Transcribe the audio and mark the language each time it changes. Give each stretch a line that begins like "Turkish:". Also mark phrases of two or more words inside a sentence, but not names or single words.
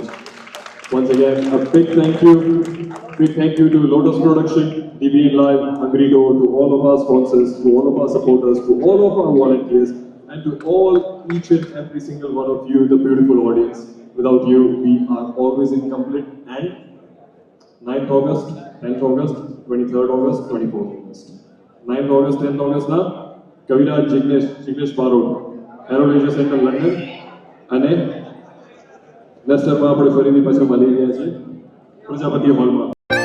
English: Once again, a big thank you to Lotus Production, DBN Live, Angrito, to all of our sponsors, to all of our supporters, to all of our volunteers, and to all, each and every single one of you, the beautiful audience. Without you, we are always incomplete. And 9th August, 10th August, 23rd August, 24th August. 9th August, 10th August
Gujarati: ના કવિરાજ જિગ્નેશ બારોટ હેરોલ્ડ એશિયા સેન્ટર લંડન અને લેસ્ટરમાં આપણે ફરીથી પાછા મળી રહ્યા છીએ પ્રજાપતિ હોલમાં.